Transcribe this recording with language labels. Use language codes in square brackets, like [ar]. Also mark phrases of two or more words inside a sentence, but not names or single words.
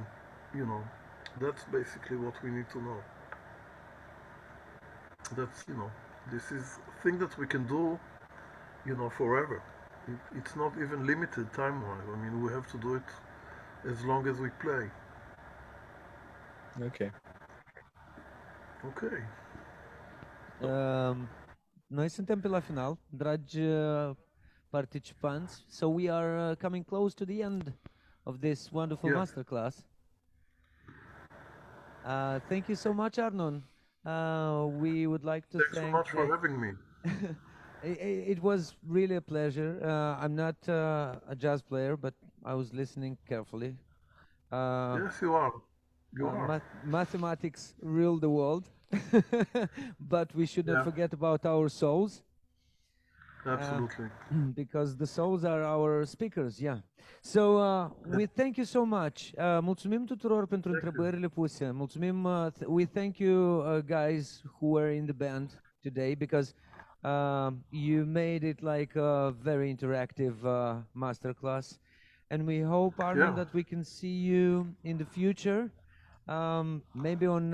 [en] That's basically what we need to know. That's this is a thing that we can do forever. It's not even limited time-wise. I mean, we have to do it as long as we play. Okay. Okay. [ro] Noi suntem pe la final, dragi participanți. [en] So we are coming close to the end of this wonderful masterclass. Thank you so much, Arnon. We would like to Thanks thank... so much for having me. It was really a pleasure. I'm not a jazz player, but I was listening carefully. Yes, you are. You are. Mathematics rule the world, but we should not forget about our souls. Absolutely. Because the souls are our speakers, yeah. So we thank you so much. [ro] Mulțumim tuturor pentru întrebările puse. Mulțumim. [en] We thank you guys who were in the band. today because you made it like a very interactive masterclass. And we hope, Arnon, Yeah. that we can see you in the future, maybe on